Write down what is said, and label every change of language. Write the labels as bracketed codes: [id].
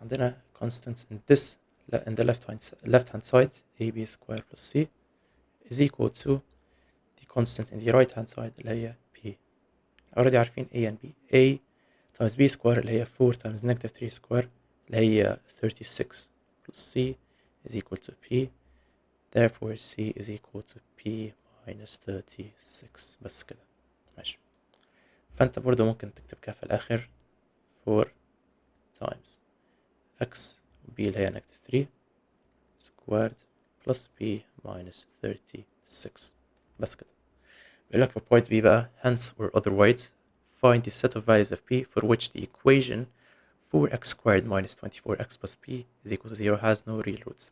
[ar] عندنا [en] constants in this in the left hand side ab square plus c is equal to the constant in the right hand side [ar] اللي هي [en] p. already [ar] عارفين [en] a and b. a times b square [ar] اللي هي [en] 4 times negative 3 square اللي هي 36 plus c is equal to p. therefore c is equal to p minus 36. [ar] بس كده ماشي. فانت برضو ممكن تكتب كده في الاخر 4 times x b اللي هي [en] negative 3 squared plus p minus 36. [ar] بس كده. بيقول لك في [en] point b [ar] بقى [en] hence or otherwise find the set of values of p for which the equation 4x squared minus 24x plus p is equal to 0 has no real roots.